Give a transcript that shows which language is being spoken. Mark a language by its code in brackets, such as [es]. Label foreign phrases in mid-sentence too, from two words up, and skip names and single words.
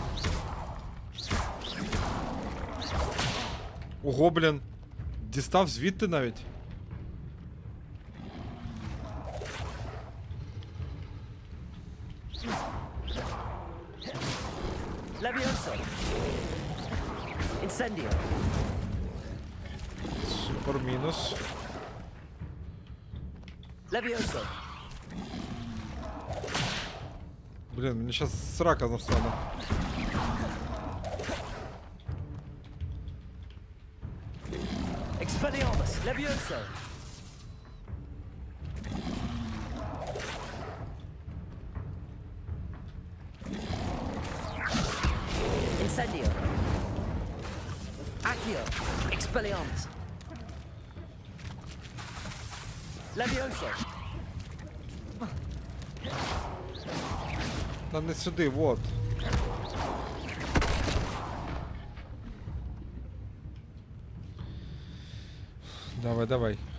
[uk] Ого, блін. Дістав звідти навіть. [en] Levioso. Incendio. [uk] Супер мінус. [en] Levioso. [uk] Блін, мені зараз срака настане. [en] Expelliarmus. Levioso. Incendio. Accio. Expelliarmus. Levioso. [uk] Та не сюди, вот. Давай, давай.